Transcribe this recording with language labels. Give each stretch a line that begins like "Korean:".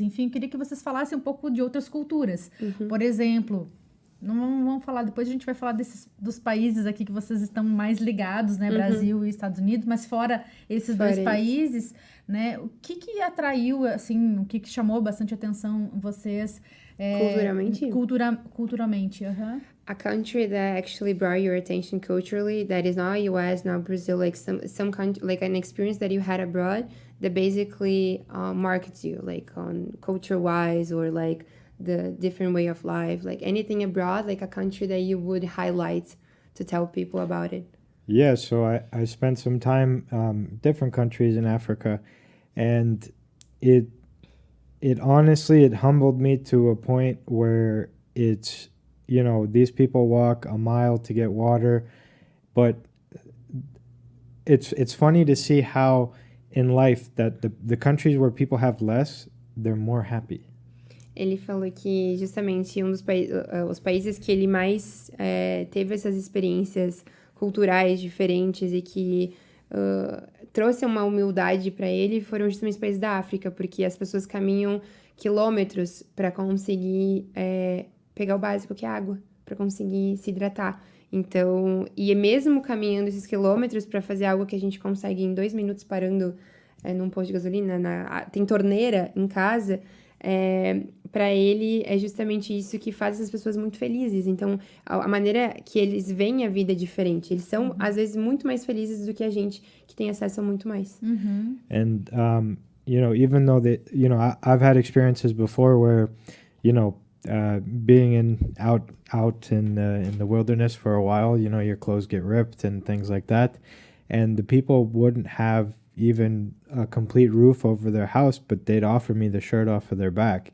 Portuguese: Enfim, eu queria que vocês falassem um pouco de outras culturas. Por exemplo, não vamos falar, depois a gente vai falar dos países aqui que vocês estão mais ligados, né? Brasil e Estados Unidos, mas fora esses dois países, né? O que atraiu, assim, o que chamou bastante atenção vocês? Culturalmente,
English: A country that actually brought your attention culturally, that is not US, not Brazil, like some country, like an experience that you had abroad that basically markets you, like on culture-wise, or like the different way of life, like anything abroad, like a country that you would highlight to tell people about it. Yeah, so I spent some time different countries in Africa, and it honestly, it humbled me to a point where it's, these people walk a mile to get water, but it's funny to see how in life that the countries where people have less, they're more happy.
Portuguese: Ele falou que justamente os países que ele mais teve essas experiências culturais diferentes e que trouxe uma humildade para ele foram justamente os países da África, porque as pessoas caminham quilômetros para conseguir pegar o básico, que é água, para conseguir se hidratar. Então, e mesmo caminhando esses quilômetros para fazer algo que a gente consegue em 2 minutos parando num posto de gasolina, tem torneira em casa, Para ele é justamente isso que faz essas pessoas muito felizes. Então, a maneira que eles veem a vida é diferente. Eles são, às vezes, muito mais felizes do que a gente, que tem acesso a muito mais.
English: And even though I've had experiences before where, being out in the wilderness for a while, your clothes get ripped and things like that, and the people wouldn't have even a complete roof over their house, but they'd offer me the shirt off of their back.